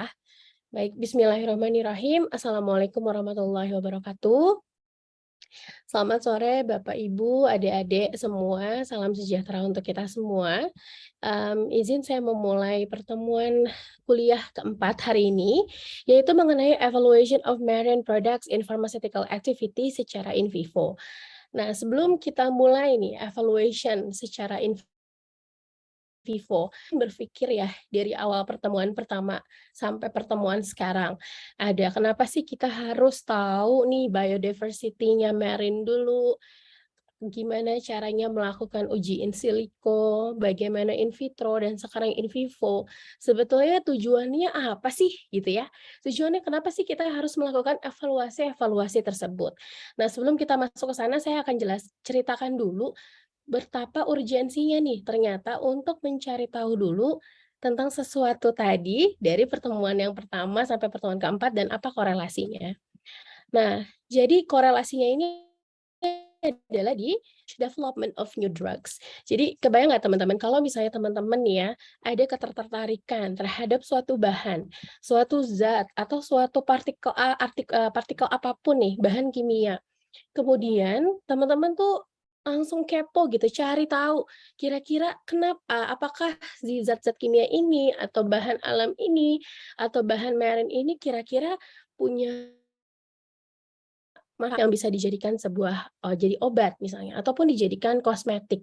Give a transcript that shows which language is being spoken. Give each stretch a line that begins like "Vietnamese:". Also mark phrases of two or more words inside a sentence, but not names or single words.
Arabic: Baik, بسم الله الرحمن الرحيم السلام عليكم ورحمة الله وبركاته.
Indonesian: Selamat sore Bapak, Ibu, adik-adik semua, salam sejahtera untuk kita semua. Izin saya memulai pertemuan kuliah keempat hari ini, yaitu mengenai
English: Evaluation of Marine Products in Pharmaceutical Activity
Indonesian: secara
Latin: in vivo.
Indonesian: Nah, sebelum kita mulai nih evaluation secara
Latin: in vivo,
Indonesian: berpikir ya dari awal pertemuan pertama sampai pertemuan sekarang, ada kenapa sih kita harus tahu nih biodiversity-nya marine dulu, gimana caranya melakukan uji
Latin: in silico,
Indonesian: bagaimana
Latin: in vitro,
Indonesian: dan sekarang
Latin: in vivo.
Indonesian: Sebetulnya tujuannya apa sih gitu ya? Tujuannya kenapa sih kita harus melakukan evaluasi-evaluasi tersebut? Nah, sebelum kita masuk ke sana, saya akan ceritakan dulu betapa urgensinya nih ternyata untuk mencari tahu dulu tentang sesuatu tadi dari pertemuan yang pertama sampai pertemuan keempat dan apa korelasinya. Nah, jadi korelasinya ini adalah di
English: development of new drugs.
Indonesian: Jadi kebayang nggak teman-teman kalau misalnya teman-teman nih ya, ada ketertarikan terhadap suatu bahan, suatu zat, atau suatu partikel apapun nih, bahan kimia. Kemudian teman-teman tuh langsung kepo gitu, cari tahu kira-kira kenapa, apakah si zat-zat kimia ini, atau bahan alam ini, atau bahan marine ini kira-kira punya yang bisa dijadikan sebuah, jadi obat misalnya, ataupun dijadikan kosmetik.